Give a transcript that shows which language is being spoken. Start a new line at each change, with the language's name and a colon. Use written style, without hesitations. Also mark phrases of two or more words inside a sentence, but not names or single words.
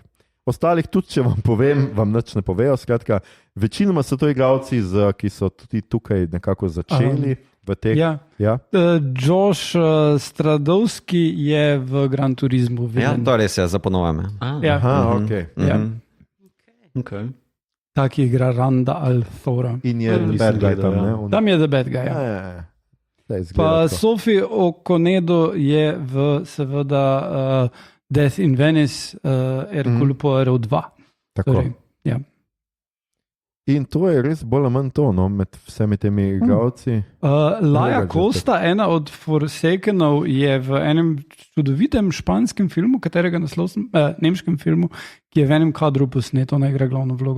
Slovenian: Ostalih tudi, če vam povem, vam nič ne povejo. Skratka, večinoma so to igralci, ki so tudi tukaj nekako začeli. Josh Stradovski je v Gran Turismu. Ja, to res je, za ponovame. Taki igra Randa Althora. In je
English: the bad guy
Slovenian: tam, ne? Tam je
English: the bad guy,
Slovenian: ja. Pa Sophie Okonedo je v seveda Death in Venice, Hercule Poirot 2. Tako. Ja. In to je res bolj ali manj to, no, med vsemi temi igralci. Laia Costa, ena od Forsakenov, je v enem čudovitem španskem filmu, katerega naslov sem, nemškem filmu, ki je v enem kadru posnet, ona igra glavno vlogo.